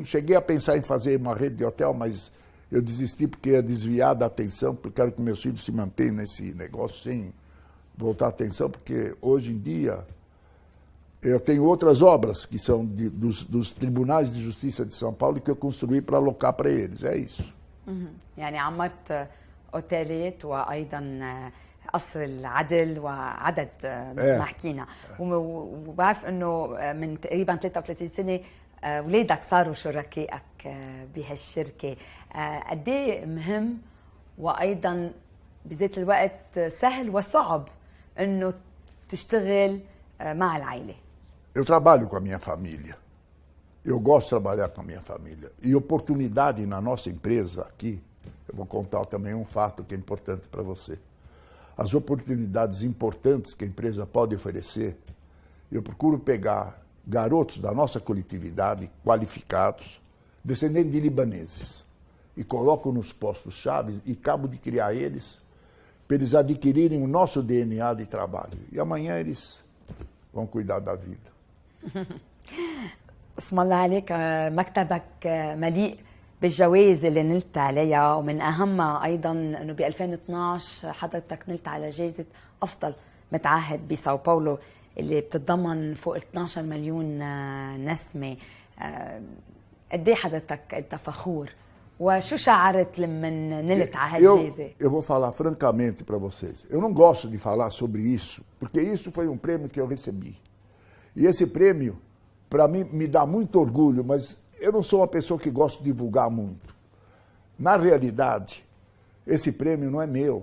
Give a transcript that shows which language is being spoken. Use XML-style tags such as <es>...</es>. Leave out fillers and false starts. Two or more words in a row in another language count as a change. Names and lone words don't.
<pt>Cheguei a pensar em fazer uma rede de hotel, mas eu desisti porque ia desviar da atenção, porque quero que meus filhos se mantenham nesse negócio sem voltar a atenção, porque hoje em dia eu tenho outras obras que são dos tribunais de justiça de São Paulo que eu construí para alocar para eles, é isso.</pt> <ar>يعني عمرت اوتيلات وايضا قصر العدل وعدد مثل ما حكينا، وبعرف انه من تقريبا 33 سنه اولادك صاروا شركائك بهالشركه. قد ايه مهم وايضا بذات الوقت سهل وصعب انه تشتغل مع العائلة؟</ar> <pt>Eu trabalho com a minha família. Eu gosto de trabalhar com a minha família. E oportunidade na nossa empresa aqui, eu vou contar também um fato que é importante para você. As oportunidades importantes que a empresa pode oferecer, eu procuro pegar garotos da nossa coletividade, qualificados, descendentes de libaneses, e coloco nos postos-chave e acabo de criar eles, para eles adquirirem o nosso DNA de trabalho. E amanhã eles vão cuidar da vida.</pt> <ar>اسم الله عليك، مكتبك مليء بالجوائز اللي نلت عليها، ومن أهمها أيضا أنه ب 2012 حضرتك نلت على جائزة أفضل متعهد بساو باولو اللي بتتضمن فوق 12 مليون نسمة. قد ايه حضرتك أنت فخور؟ وشو شعرت لما نلت على هالجائزة؟</ar> <pt>Eu vou falar francamente para vocês. Eu não gosto de falar sobre isso, porque isso foi um prêmio que eu recebi. E esse prêmio, para mim, me dá muito orgulho, mas eu não sou uma pessoa que gosta de divulgar muito. Na realidade, esse prêmio não é meu.</pt>